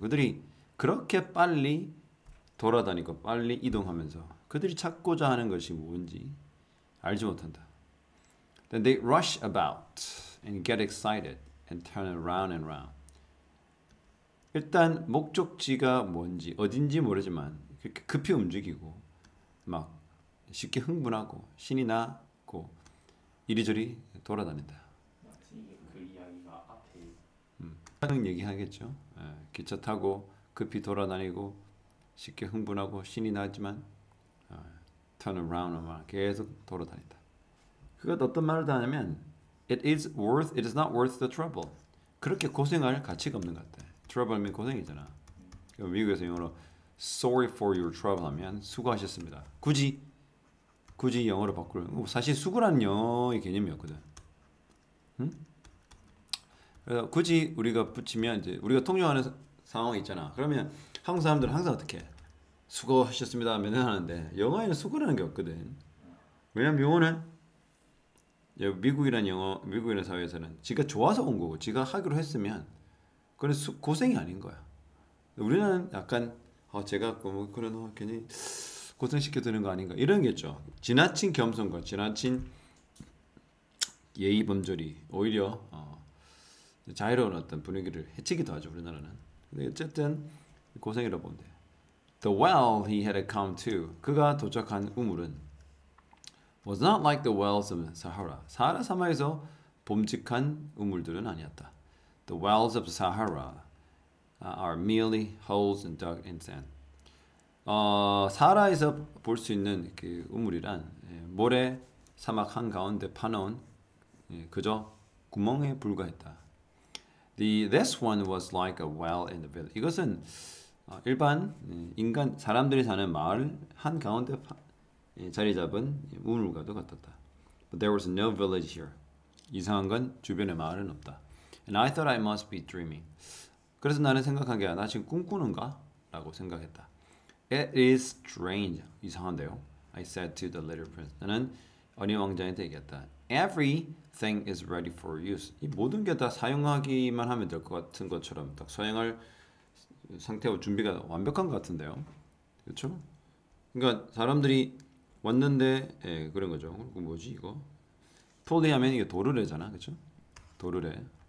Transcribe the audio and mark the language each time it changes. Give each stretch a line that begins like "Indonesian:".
Korean: 그들이 그렇게 빨리 돌아다니고 빨리 이동하면서 그들이 찾고자 하는 것이 뭔지 알지 못한다.
English: Then they rush about and get excited and turn around and round.
Korean: 일단 목적지가 뭔지 어딘지 모르지만 급히 움직이고 막 쉽게 흥분하고 신이 나고 이리저리 돌아다닌다. 그 이야기가 앞에 하는 얘기 하겠죠. 기차 타고 급히 돌아다니고 쉽게 흥분하고 신이 나지만
English: turn around and round
Korean: 계속 돌아다닌다. 그것 어떤 말을 하냐면
English: it is not worth the trouble.
Korean: 그렇게 고생할 가치가 없는 것 같아. trouble면 고생이잖아. 미국에서 영어로
English: sorry for your trouble
Korean: 하면 수고하셨습니다. 굳이 영어로 바꾸면 사실 수고라는 영어의 개념이었거든. 응? 그래서 굳이 우리가 붙이면 이제 우리가 통용하는 상황이 있잖아. 그러면 한국 사람들은 항상 어떻게 해? 수고하셨습니다 하면 하는데 영어에는 수고라는 게 없거든. 왜냐면 영어는 미국이라는 사회에서는 지가 좋아서 온 거고 지가 하기로 했으면 그건 고생이 아닌 거야. 우리는 약간 제가 뭐 그런 괜히 고생시켜 드는 거 아닌가 이런 게 있죠. 지나친 겸손과 지나친 예의 범절이 오히려 자유로운 어떤 분위기를 해치기도 하죠. 우리나라는. 근데 어쨌든 고생이라고 보면 돼.
English: The well he had come to.
Korean: 그가 도착한 우물은
English: was not like the wells of Sahara.
Korean: 사하라 사막에서 봄직한 우물들은 아니었다.
English: The wells of Sahara are merely holes dug in sand.
Korean: 사하라에서 볼 수 있는 그 우물이란 모래 사막 한 가운데 파놓은 그저 구멍에 불과했다.
English: This one was like a well in the village.
Korean: 이것은 일반 사람들이 사는 마을 한 가운데 자리 잡은 우물과도 같았다.
English: But there was no village here.
Korean: 이상한 건 주변에 마을은 없다.
English: And I thought I must be dreaming.
Korean: 그래서 나는 생각한 게 나 지금 꿈꾸는가? 라고 생각했다.
English: It is strange.
Korean: 이상한데요.
English: I said to the little prince.
Korean: 나는 어린 왕자한테 얘기했다.
English: Everything is ready for use.
Korean: 이 모든 게 다 사용하기만 하면 될 것 같은 것처럼 딱 사용할 상태와 준비가 완벽한 것 같은데요. 그렇죠? 그러니까 사람들이 왔는데 그런 거죠. 뭐지 이거? 폴리 하면 이게 도르래잖아. 그렇죠? 도르래.